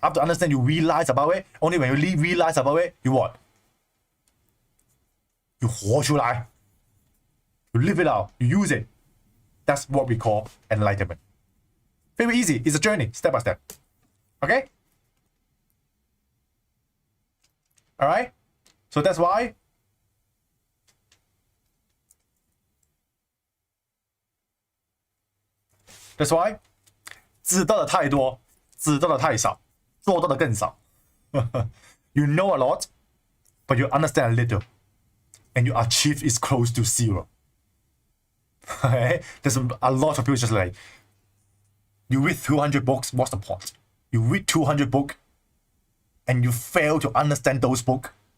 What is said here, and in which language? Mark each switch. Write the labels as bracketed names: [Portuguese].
[English] After understand, you realize about it. Only when you realize about it, you what? You 活出来.You live it out. You use it. That's what we call enlightenment. Very easy. It's a journey, step by step. Okay? Alright? So that's why [Chinese] 知道的太多，知道的太少，做到的更少。 [English] You know a lot, but you understand a little, and your achieve is close to 0. There's a lot of people just like, you read 200 books, what's the point? You read 200 books, and you fail to understand those books.